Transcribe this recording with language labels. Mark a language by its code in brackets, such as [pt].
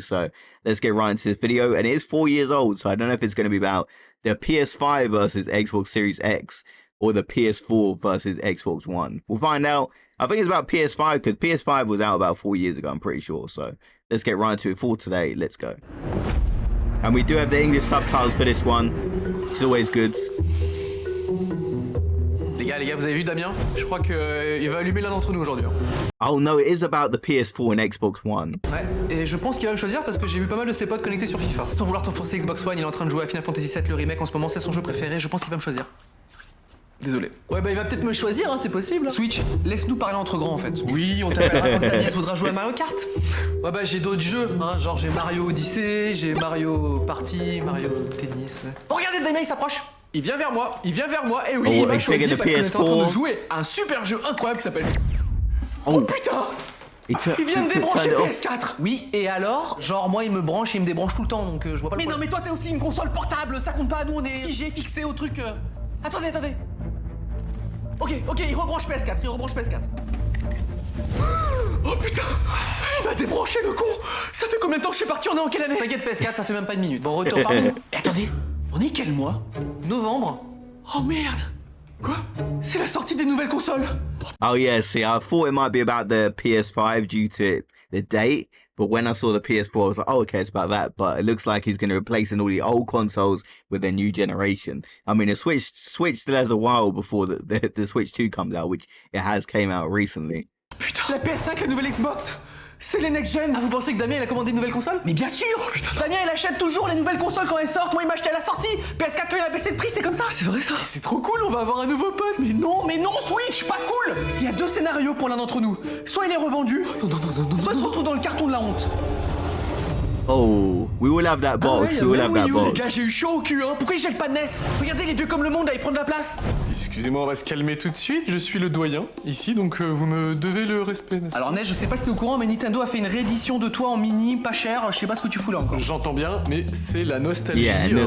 [en] So let's get right into this video. And it is 4 years old, so I don't know if it's going to be about the PS5 versus Xbox Series X or the PS4 versus Xbox One. We'll find out. I think it's about PS5 because PS5 was out about 4 years ago, I'm pretty sure. So let's get right into it for today. Let's go. And we do have the English subtitles for this one. It's always good. [fr] Les gars, vous avez vu Damien? Je crois qu'il va allumer l'un d'entre nous aujourd'hui. [en] Oh no, it is about the PS4 and Xbox One. [fr] Ouais, et je pense qu'il va me choisir parce que j'ai vu pas mal de ses potes connectés sur FIFA. Sans vouloir t'enfoncer Xbox One, il est en train de jouer à Final Fantasy VII, le remake en ce moment, c'est son jeu préféré, je pense qu'il va me choisir. Désolé. Ouais bah il va peut-être me choisir, hein, c'est possible. Switch, laisse-nous parler entre grands en fait. Oui, on t'appellera quand sa nièce voudra jouer à Mario Kart. Ouais bah j'ai d'autres jeux, hein, genre j'ai Mario Odyssey, j'ai Mario Party, Mario Tennis. Oh regardez, Damien il s'approche. Il vient vers moi, et oui, il m'a choisi parce qu'on est en train de jouer à un super jeu incroyable qui s'appelle... Oh putain! Il vient de débrancher le PS4. Oui, et alors? Genre moi il me branche et il me débranche tout le temps, donc je vois pas le problème. Mais non mais toi t'es aussi une console portable, ça compte pas, nous on est fixé au truc... Attendez. Ok, il rebranche PS4, Oh putain! Il m'a débranché le con! Ça fait combien de temps que je suis parti? On est en quelle année? T'inquiète PS4, ça fait même pas une minute. Bon retour par nous. Et attendez, on est quel mois? Novembre? Oh merde! Quoi? C'est la sortie des nouvelles consoles! [en] Oh yeah, see, I thought it might be about the PS5 due to the date, but when I saw the PS4, I was like, oh, okay, it's about that. But it looks like he's going to replace all the old consoles with the new generation. I mean, the Switch still has a while before the Switch 2 comes out, which it has came out recently. [fr] Putain, la PS5, la nouvelle Xbox! C'est les next-gen! Ah, vous pensez que Damien il a commandé une nouvelle console? Mais bien sûr! Oh, putain, Damien il achète toujours les nouvelles consoles quand elles sortent, moi il m'a acheté à la sortie! PS4 quand il a baissé de prix, c'est comme ça! C'est vrai ça! C'est trop cool, on va avoir un nouveau pote! Mais non, Switch, pas cool! Il y a deux scénarios pour l'un d'entre nous. Soit il est revendu, soit il se retrouve dans le carton de la honte. [en] Oh, we will have that box, we will have that box. [fr] Les gars, j'ai eu chaud au cul, hein! Pourquoi ils jettent pas de NES? Regardez, les vieux comme le monde, là, ils prennent de la place! Excusez-moi, on va se calmer tout de suite, je suis le doyen, ici, donc vous me devez le respect, n'est-ce pas? Alors Neige, je sais pas si t'es au courant, mais Nintendo a fait une réédition de toi en mini, pas cher, je sais pas ce que tu fous là encore. J'entends bien, mais c'est la nostalgie, [en] yeah,